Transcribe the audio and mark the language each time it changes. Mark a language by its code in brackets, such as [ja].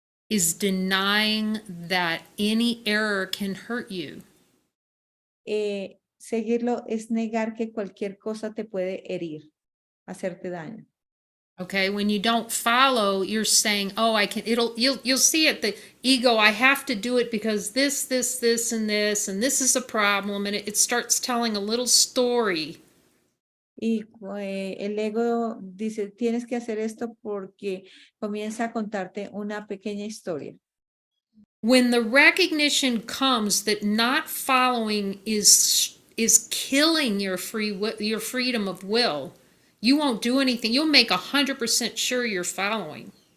[en] Is denying that any error can hurt you. [es] Seguirlo es negar que cualquier cosa te puede herir, hacerte daño. [en] Okay, when you don't follow, you're saying, "Oh, you'll see it, the ego, I have to do it because this, and this is a problem," and it starts telling a little story. [es] Y el ego dice, tienes que hacer esto porque comienza a contarte una pequeña historia. [en] When the recognition comes that not following is killing your freedom of will, you won't do anything. You'll make 100% sure you're following.